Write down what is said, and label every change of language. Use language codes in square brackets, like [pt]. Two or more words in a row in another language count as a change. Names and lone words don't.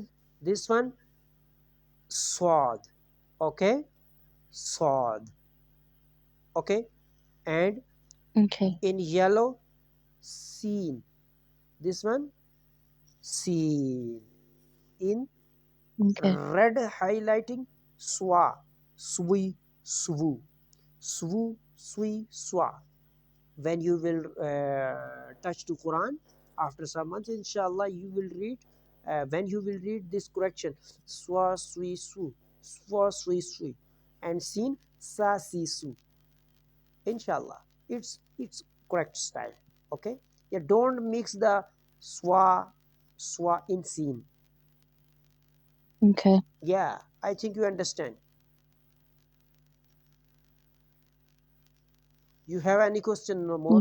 [en] This one sword. Okay, sword. Okay, and Okay. in yellow seen. This one seen. In Okay. red highlighting swa, swi, swu, swu, swi, swa. When you will touch to Quran after some months, inshallah you will read. When you will read this correction, swa, swi, su, swa, swi, swi, and seen sa, si, su, inshallah it's correct style. Okay, yeah, don't mix the swa in seen. Okay. Yeah, I think you understand. You have any question no more?